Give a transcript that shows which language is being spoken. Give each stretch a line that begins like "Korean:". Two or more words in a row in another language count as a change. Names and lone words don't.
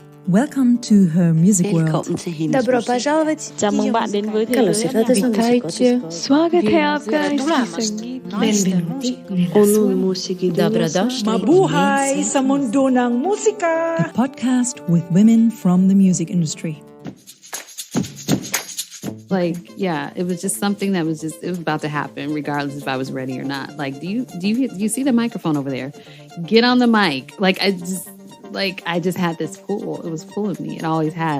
English: Welcome to HerMusicWorld.
Danish: Velkommen til hendes
Russian: Добро
Danish: musik.
Russian: пожаловать.
Vietnamese: Chào bạn đến với thế
Polish: Witajcie.
Hindi: स्वागत है आपका.
Italian: Benvenuti.
Turkish: Onun musiki
Croatian: Dobrodošli.
Filipino: Mabuhay sa mundo ng musika.
English: A podcast with women from the music industry. Like, yeah, it was just something that it was about to happen, regardless if I was ready or not. Like, do you see the microphone over there? Get on the mic. I just had this pull. It was pulling me. It always has.